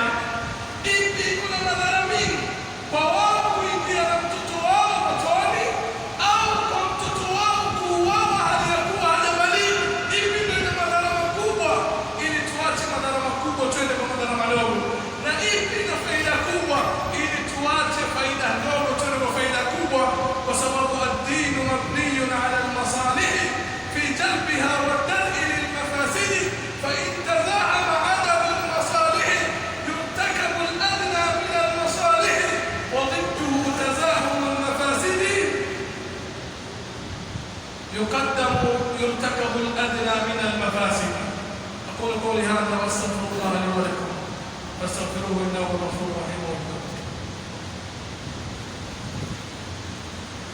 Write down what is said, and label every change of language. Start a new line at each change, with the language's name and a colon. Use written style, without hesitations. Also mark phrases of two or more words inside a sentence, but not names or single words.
Swahili: Ipi iko na madhara mingi? Kwa wao kuingia na mtoto wao motoni au kwa mtoto wao kuuawa hali ya kuwa hajabaliki? Ipi ndio ina madhara makubwa, ili tuache madhara makubwa twende kwa madhara madogo? Na ipi ina faida kubwa, ili tuache faida ndogo twende kwa faida kubwa? Kwa sababu
Arabic: الدين مبني على المصالح في جلبها ودرء للمفاسد، فإن تزاحم عدد المصالح يرتكب الأدنى من المصالح و ضده تزاحم المفاسد يرتكب الأدنى من المفاسد. أقول قولي هذا وأستغفر الله لي ولكم فاستغفروه إنه غفور رحيم.